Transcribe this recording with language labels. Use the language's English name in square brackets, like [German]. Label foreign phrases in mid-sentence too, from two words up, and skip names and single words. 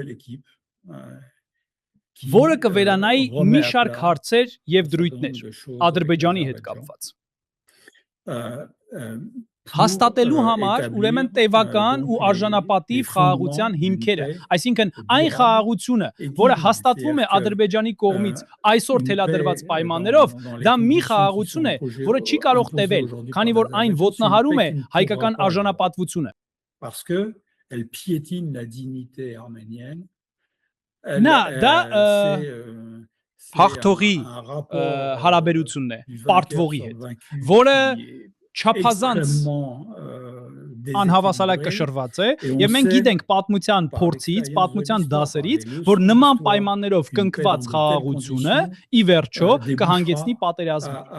[Armenian] Որը կվերանայի մի շարք հարցեր եւ դրույթներ Ադրբեջանի հետ կապված։ Հաստատելու համար ուրեմն տևական ու արժանապատիվ խաղաղության հիմքերը, այսինքն այն խաղաղությունը, որը հաստատվում է Ադրբեջանի կողմից այսօր թելադրված պայմաններով, դա մի խաղաղություն է, որը չի կարող տևել, քանի որ այն ոտնահարում է հայկական արժանապատվությունը։ [French] Parce que elle piétine la dignité arménienne. [Armenian] Դա հաղթողի հարաբերությունն է պարտվողի հետ, որը չափազանց անհավասարակ կշռված է, եւ մենք գիտենք պատմության փորձից, պատմության դասերից, որ նման պայմաններով կնքված խաղաղությունը ի վերջո կհանգեցնի պատերազմի։